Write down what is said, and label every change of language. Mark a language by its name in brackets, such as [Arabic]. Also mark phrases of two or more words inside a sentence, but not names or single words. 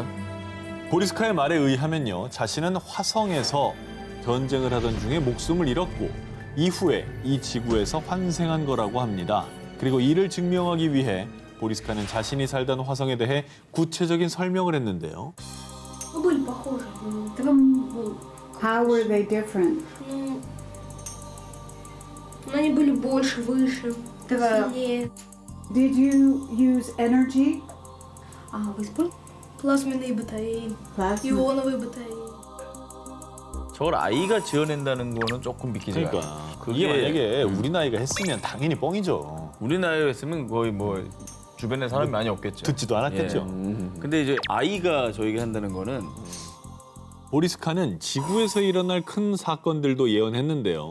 [Korean] 보리스카의 말에 의하면요, 자신은 화성에서 전쟁을 하던 중에 목숨을 잃었고 이후에 이 지구에서 환생한 거라고 합니다. 그리고 이를 증명하기 위해 보리스카는 자신이 살던 화성에 대해 구체적인 설명을 했는데요. [Russian] Ну, были похожи. Там, [English] How were they different? [Russian] ну, они были больше, выше, Да. сильнее. [English] Did you use energy? [Russian] Вы использовали? Плазменные батареи, Plasma. ионовые батареи. [Korean] 저걸 아이가 지어낸다는 거는 조금 믿기지가 않아요. 그러니까 그게 이게 만약에 우리 나이가 했으면 당연히 뻥이죠. 우리 나이였으면 거의 뭐 주변에 사람이 많이 없겠죠. 듣지도 않았겠죠. 근데 이제 아이가 저에게 한다는 거는 보리스카는 지구에서 일어날 큰 사건들도 예언했는데요.